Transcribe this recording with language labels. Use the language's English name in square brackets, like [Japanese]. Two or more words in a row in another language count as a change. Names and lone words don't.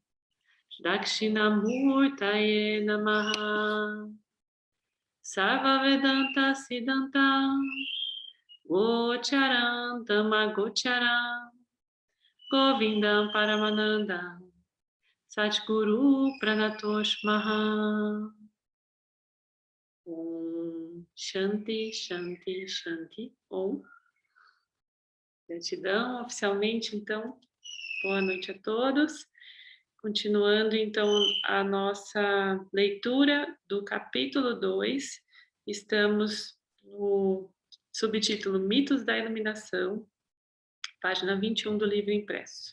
[Sanskrit] दक्षिणामूर्तये नमः, सर्व वेदान्त सिद्धान्त, गोचरम् तमगोचरम्, गोविन्दम् परमानन्द, सद्गुरु प्रणतोष् महा. ॐ शान्ति, शान्ति, शान्ति. Om. [Portuguese] Gratidão, oficialmente, então, boa noite a todos. Continuando, então, a nossa leitura do capítulo 2, estamos no subtítulo Mitos da Iluminação, página 21 do livro impresso.